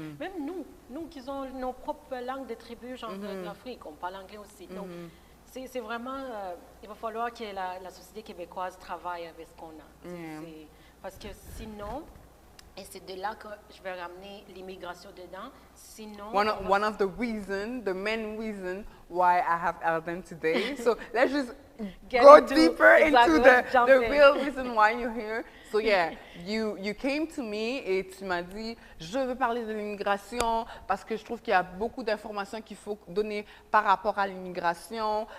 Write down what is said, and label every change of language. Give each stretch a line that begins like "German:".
French: Même nous qui avons nos propres langues de tribus genre de l'Afrique, on parle anglais aussi. Donc c'est vraiment, il va falloir que la société québécoise travaille avec ce qu'on a. Parce que sinon, et c'est de là que je vais ramener l'immigration dedans. Sinon,
English: one of the main reason why I have Heldden today. So let's just go deeper into the real reason why you're here. So yeah, you came to me
French: et tu m'as dit, je veux parler de l'immigration parce que je trouve qu'il y a beaucoup d'informations qu'il faut donner par rapport à l'immigration.